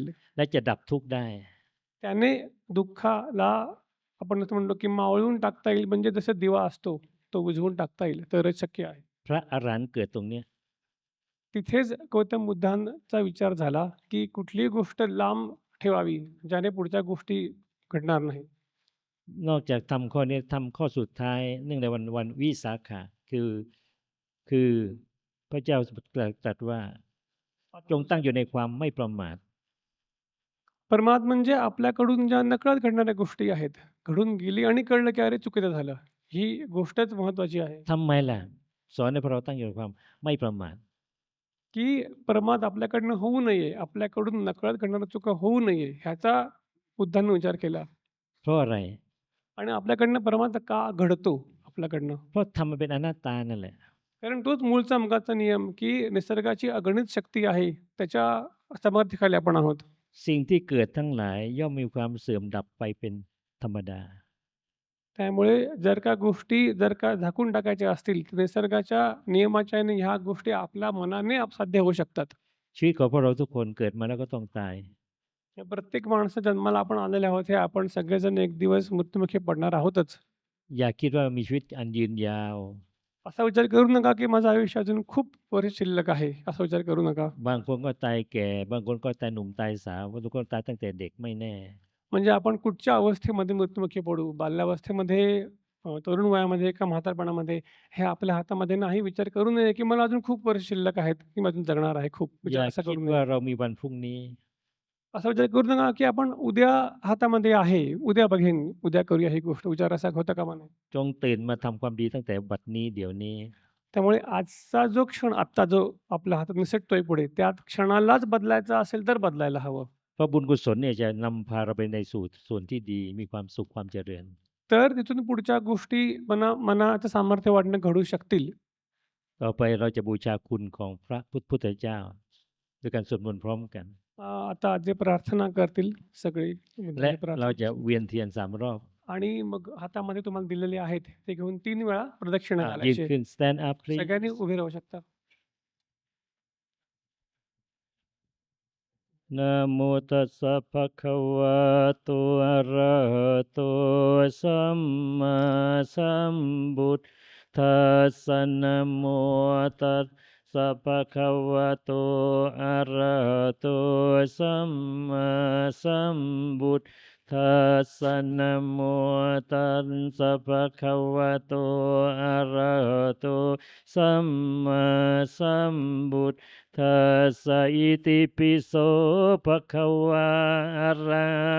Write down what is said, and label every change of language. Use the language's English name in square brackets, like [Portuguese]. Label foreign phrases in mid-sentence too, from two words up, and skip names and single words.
[Thai] และจะดับทุกข์ได้ [Marathi] त्याने दुःखाला आपण असं म्हणतो की मावळून टाकता येईल म्हणजे जसं दिवा असतो तो बुझवून टाकता येईल तरच शक्य आहे. [Thai] พระอรหันต์เกิดตรงเนี้ย [Marathi] तिथेच गौतम बुद्धांचा विचार झाला की कुठलीही गोष्ट लांब ठेवावी ज्याने पुढच्या गोष्टी घडणार नाही. [Thai] นอกจากทำข้อนี้ทำข้อสุดท้ายเนื่องในวันวิสาขะคือพระเจ้าตรัสว่าจงตั้งอยู่ในความไม่ประมาท [Marathi] प्रमाद म्हणजे आपल्याकडून ज्या नकळत घडणाऱ्या गोष्टी आहेत घडून गेली आणि कळलं की अरे चुकीचं झालं ही गोष्टच महत्वाची आहे. [Thai] ทำไมล่ะสอนให้พวกเราตั้งอยู่ในความไม่ประมาท [Marathi] की प्रमाद आपल्याकडनं होऊ नये आपल्याकडून नकळत घडणाऱ्या चुका होऊ नये ह्याचा बुद्धांनी विचार केला. [Thai] เพราะอะไร [Marathi] आणि आपल्याकडनं प्रमाद का घडतो आपल्याकडनं [Thai] เพราะทำมันเป็นอนัตตานั่นแหละ [Marathi] कारण तोच मूळचा मुळाचा नियम की निसर्गाची अगणित शक्ती आहे त्याच्या समर्थीखाली आपण आहोत. [Thai] สิ่งที่เกิดทั้งหลายย่อมมีความเสื่อมดับไปเป็นธรรมดา [Marathi] त्यामुळे जर का गोष्टी जर का झाकून टाकायच्या असतील तर निसर्गाच्या नियमाच्या आणि ह्या गोष्टी आपल्या मनाने साध्य होऊ शकतात. [Thai] ชีวิตของพวกเราทุกคนเกิดมาแล้วก็ต้องตาย [Marathi] हे प्रत्येक माणसं जन्माला आपण आलेले आहोत हे आपण सगळेजण एक दिवस मृत्युमुखी पडणार आहोतच. [Thai] อย่าคิดว่ามีชีวิตอันยืนยาว [Marathi] असा विचार करू नका की माझं आयुष्य अजून खूप वर्ष शिल्लक आहे असा विचार करू नका. [Thai] บางคนก็ตายแก่บางคนก็ตายหนุ่มตายสาวบางคนตายตั้งแต่เด็กไม่แน่ [Marathi] म्हणजे आपण कुठच्या अवस्थेमध्ये मृत्युमुखी पडू बाल्यावस्थेमध्ये तरुण वयामध्ये का म्हातारपणामध्ये हे आपल्या हातामध्ये नाही. विचार करू नये, की मला अजून खूप वर्ष शिल्लक आहेत, की मी अजून जगणार आहे खूप. [Thai] อ [Marathi] विचार [Thai] ย่า [Marathi] असा [Thai] คิด [Marathi] करू [Thai] ว่า [Marathi] नये. [Thai] เรามีวันพรุ่งนี้ [Marathi] असा विचार करू नका, की आपण उद्या हातामध्ये आहे, उद्या बघेन, उद्या करूया ही गोष्ट. विचार असा होता कामा नये. [Thai] จงตื่นมาทำความดีตั้งแต่บัดนี้เดี๋ยวนี้ [Marathi] त्यामुळे आजचा जो क्षण, आत्ता जो आपल्या हातात निसटतोय पुढे, त्या क्षणालाच बदलायचा असेल तर बदलायला हवं. [Thai] เพราะบุญกุศลเนี่ยจะนำพาเราไปในสู่ส่วนที่ดีมีความสุขความเจริญ [Marathi] तर तिथून पुढच्या गोष्टी मनाचं सामर्थ्य वाढणं घडू शकतील. [Thai] ต่อไปเราจะบูชาคุณของพระพุทธเจ้าด้วยการสวดมนต์พร้อมกัน [Marathi] आता जे प्रार्थना करतील सगळे [Thai] และ [Marathi] जे [Thai] เรา [Marathi] प्रार्थना [Thai] จะเวียนเทียน3 รอบ [Marathi] आणि मग हातामध्ये तुम्हाला दिलेले आहेत ते घेऊन 3 वेळा प्रदक्षिणा [Thai] ยืน [Marathi] घालायची. [English] ขึ้น stand up please [Marathi] सगळ्यांनी उभे राहू शकता. [Pali] นะโมตัสสะภะคะวะโตอะระหะโตสัมมาสัมพุท ธัสสะนะโมตัสสะภะคะวะโตอะระหะโตสัมมาสัมพุทธัสสะนะโมตัสสะภะคะวะโตอะระหะโตสัมมาสัมพุทธัสสะอิติปิโสภะคะวะอะระหั